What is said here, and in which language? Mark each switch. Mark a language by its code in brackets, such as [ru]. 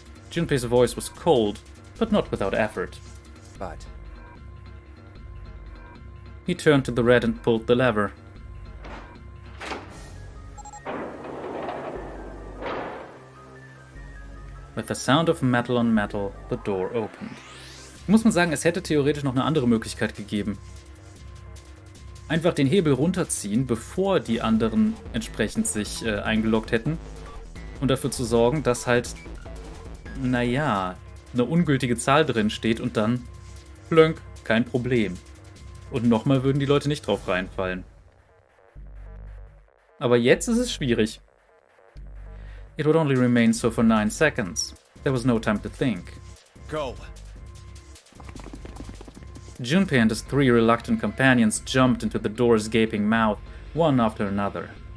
[en] Junpei's voice was cold, but not without effort. but He turned to the red and pulled the lever. With the sound of metal on metal, the door opened. [de] Muss man sagen, es hätte theoretisch noch eine andere Möglichkeit gegeben. Einfach den Hebel runterziehen, bevor die anderen entsprechend sich eingeloggt hätten. Und dafür zu sorgen, dass halt, naja, eine ungültige Zahl drin steht und dann, blönk, kein Problem. Und nochmal würden die Leute nicht drauf reinfallen. Aber jetzt ist es schwierig. [en] It would only remain so for 9 seconds. There was no time to think. Go. Junpei and his 3 reluctant companions jumped into the door's gaping mouth, one after another.